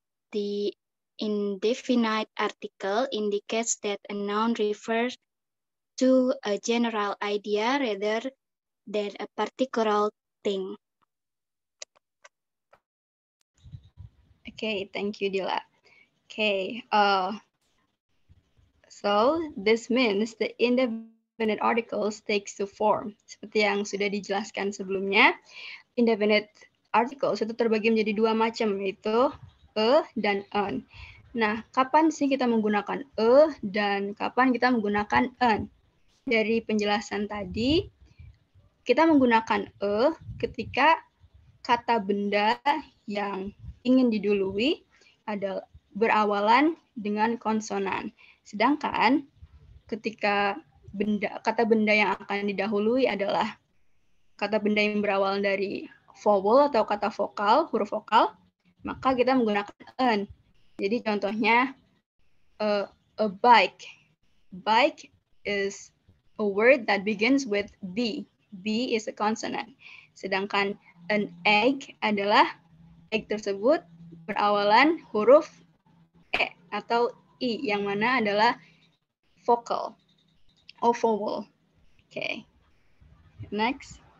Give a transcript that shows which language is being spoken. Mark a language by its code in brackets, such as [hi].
[en] The indefinite article indicates that a noun refers to a general idea rather than a particular thing. Okay, thank you, Dila. Okay, so this means the indefinite articles takes two form. [id] Seperti yang sudah dijelaskan sebelumnya, indefinite articles itu terbagi menjadi 2 macam, yaitu a dan an. Nah, kapan sih kita menggunakan a dan kapan kita menggunakan an? Dari penjelasan tadi, kita menggunakan a ketika kata benda yang ingin didului adalah berawalan dengan konsonan. Sedangkan ketika kata benda yang akan didahului adalah kata benda yang berawal dari vowel atau kata vokal, huruf vokal, maka kita menggunakan an. Jadi contohnya a bike. [en] Bike is a word that begins with B. B is a consonant. [id] Sedangkan an egg adalah egg tersebut berawalan huruf E atau I yang mana adalah vokal or vowel. [en] Okay. Next.